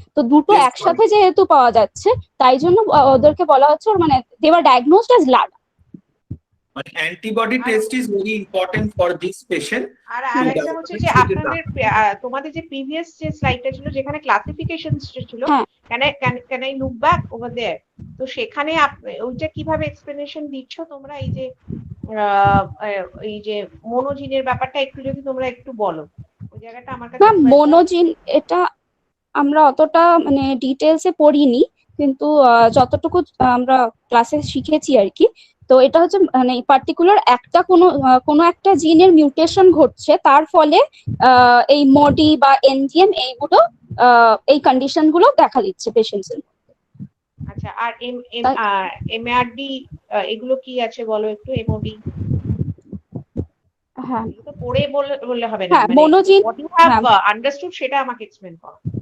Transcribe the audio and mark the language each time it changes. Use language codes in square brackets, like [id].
[bn] তো দুটো একসাথে যেহেতু পাওয়া যাচ্ছে, তাই জন্য ওদেরকে বলা হচ্ছে মানে [en] they were diagnosed as LADA. But antibody test is very important for this patient. [bn] আর আরেকটা হচ্ছে যে আপনাদের তোমাদের যে প্রিভিয়াস যে স্লাইডটা ছিল যেখানে ক্লাসিফিকেশন ছিল, [en] Can I look back over there? [bn] তো সেখানে ওইটা কিভাবে এক্সপ্লেনেশন দিচ্ছ তোমরা, এই যে মনোজিনের ব্যাপারটা একটু যদি তোমরা একটু বলো, ওই জায়গাটা আমার কাছে। মনোজিন এটা আমরা অতটা মানে ডিটেইলসে পড়িনি, কিন্তু যতটুকু আমরা ক্লাসে শিখেছি আর কি। তো এটা হচ্ছে মানে পার্টিকুলার একটা কোনো একটা জিনের মিউটেশন ঘটছে, তার ফলে এই মডি বা এনজিএম এইগুলো এই কন্ডিশন গুলো দেখা দিচ্ছে পেশেন্টসের। আচ্ছা, আর এমআরডি এগুলো কি আছে বলো একটু। এমওডি হ্যাঁ তো পড়ে বললে হবে না, হ্যাঁ মনোজিন [en] what you have understood [bn] সেটা আমাকে এক্সপ্লেইন করো।